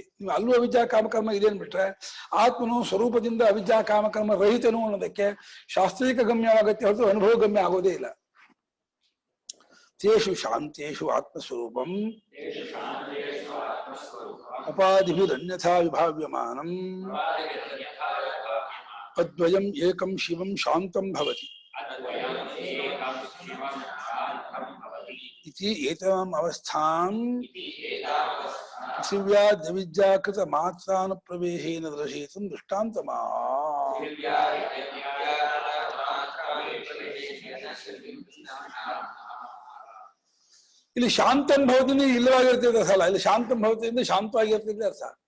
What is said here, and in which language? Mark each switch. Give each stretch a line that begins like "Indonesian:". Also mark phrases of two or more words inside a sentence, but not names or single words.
Kannada: ನೀವು ಅಲ್ಲೂ ಅವಿದ್ಯಾ ಕಾಮಕರ್ಮ ಇದೆ ಅನ್ಬಿಟ್ರೆ ಆತ್ಮನು ಸ್ವರೂಪದಿಂದ ಅವಿದ್ಯಾ ಕಾಮಕರ್ಮ ರಹಿತನು ಅನ್ನೋದಕ್ಕೆ ಶಾಸ್ತ್ರೀಯ ಗಮ್ಯವಾಗತ್ತೆ ಹೊರತು ಅನುಭವ ಗಮ್ಯ ಆಗೋದೇ ಇಲ್ಲ.
Sanskrit: ತೇಷು ಶಾಂತೇಷು ಆತ್ಮಸ್ವರೂಪಂ ಅಪಾದಿಭಿರನ್ಯಥಾ ವಿಭಾವ್ಯಮಾನಂ ಅದ್ವಯಂ ಏಕಂ ಶಿವಂ ಶಾಂತಂ ಭವತಿ ಇತಿ ಏತಾಂ ಅವಸ್ಥಾಂ ಪೃಥಿವ್ಯಾದ್ಯವಿದ್ಯಾಕೃತ ಮಾತ್ರಾನುಪ್ರವೇಶೇನ ದರ್ಶಯಿತುಂ ದೃಷ್ಟಾಂತಮಾ.
Kannada: ಇಲ್ಲಿ
Sanskrit: ಶಾಂತಂ ಭವತಿಂದ
Kannada: ಇಲ್ಲವಾಗಿರ್ತದೆ ಅರ್ಥ ಅಲ್ಲ, ಇಲ್ಲಿ
Sanskrit: ಶಾಂತಂ ಭವತಿಯಿಂದ
Kannada: ಶಾಂತವಾಗಿರ್ತದೆ ಅರ್ಥ.